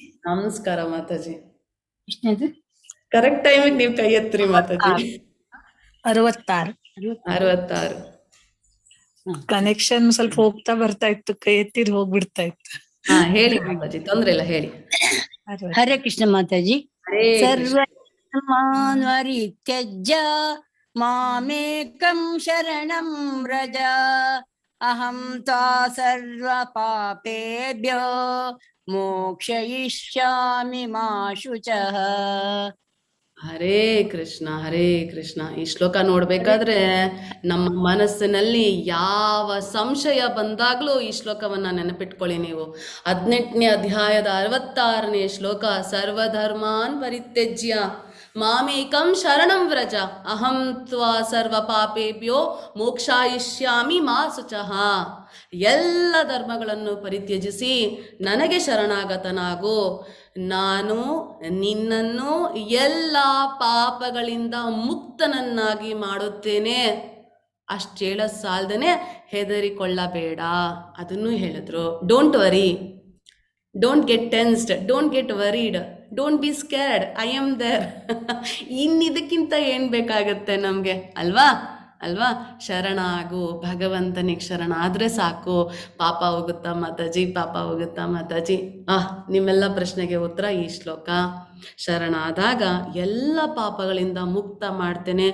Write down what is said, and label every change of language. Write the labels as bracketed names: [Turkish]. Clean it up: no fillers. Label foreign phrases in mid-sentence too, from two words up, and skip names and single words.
[Kannada] ನಮಸ್ಕಾರ ಮಾತಾಜಿ. [English] correct timeಗೆ [Kannada] ನೀವು ಕೈ ಎತ್ತಿರಿ ಮಾತಾಜಿ. 66 ಕನೆಕ್ಷನ್ ಸ್ವಲ್ಪ ಹೋಗ್ತಾ ಬರ್ತಾ ಇತ್ತು, ಕೈ ಎತ್ತಿದ್ ಹೋಗ್ಬಿಡ್ತಾ ಇತ್ತು. ಹೇಳಿ ಮಾತಾಜಿ, ತೊಂದ್ರೆ ಇಲ್ಲ ಹೇಳಿ. ಹರೇ ಕೃಷ್ಣ ಮಾತಾಜಿ. [Sanskrit] ಸರ್ವರಿತ್ಯಜ್ಯ ಮಾಮೇಕಂ ಶರಣಂ ವ್ರಜ ಅಹಂ ತ್ವಾ ಸರ್ವ ಪಾಪೇಭ್ಯೋ ಮೋಕ್ಷಯಿಷ್ಯಾಮಿ ಮಾ ಶುಚಃ. ಹರೇ ಕೃಷ್ಣ ಹರೇ ಕೃಷ್ಣ. [Kannada] ಈ ಶ್ಲೋಕ ನೋಡ್ಬೇಕಾದ್ರೆ ನಮ್ಮ ಮನಸ್ಸಿನಲ್ಲಿ ಯಾವ ಸಂಶಯ ಬಂದಾಗ್ಲೂ ಈ ಶ್ಲೋಕವನ್ನ ನೆನಪಿಟ್ಕೊಳ್ಳಿ ನೀವು. 18ನೇ ಅಧ್ಯಾಯದ 66ನೇ ಶ್ಲೋಕ. [Sanskrit] ಸರ್ವಧರ್ಮಾನ್ ಪರಿತ್ಯಜ್ಯ ಮಾಮೇಕಂ ಶರಣಂ ವ್ರಜ ಅಹಂ ತ್ವಾ ಸರ್ವ ಪಾಪೇಭ್ಯೋ ಮೋಕ್ಷಾಯಿಷ್ಯಾಮಿ ಮಾ ಶುಚಃ. [Kannada] ಎಲ್ಲ ಧರ್ಮಗಳನ್ನು ಪರಿತ್ಯಜಿಸಿ ನನಗೆ ಶರಣಾಗತನಾಗು, ನಾನು ನಿನ್ನನ್ನು ಎಲ್ಲ ಪಾಪಗಳಿಂದ ಮುಕ್ತನನ್ನಾಗಿ ಮಾಡುತ್ತೇನೆ. ಅಷ್ಟು ಹೇಳೋ ಸಾಲ್ದೇನೆ ಹೆದರಿಕೊಳ್ಳಬೇಡ ಅದನ್ನು ಹೇಳಿದ್ರು. [English] Don't worry, don't get tensed, don't get worried, don't be scared, I am there. [Kannada] ಇನ್ನಿದಕ್ಕಿಂತ ಏನು ಬೇಕಾಗತ್ತೆ ನಮಗೆ ಅಲ್ವಾ ಅಲ್ವಾ. ಶರಣಾಗು, ಭಗವಂತನಿಗೆ ಶರಣ ಆದರೆ ಸಾಕು. ಪಾಪ ಹೋಗುತ್ತಾ ಮಾತಾಜಿ, ಪಾಪ ಹೋಗುತ್ತಾ ಮಾತಾಜಿ. ನಿಮ್ಮೆಲ್ಲ ಪ್ರಶ್ನೆಗೆ ಉತ್ತರ ಈ ಶ್ಲೋಕ. ಶರಣಾದಾಗ ಎಲ್ಲ ಪಾಪಗಳಿಂದ ಮುಕ್ತ ಮಾಡ್ತೇನೆ.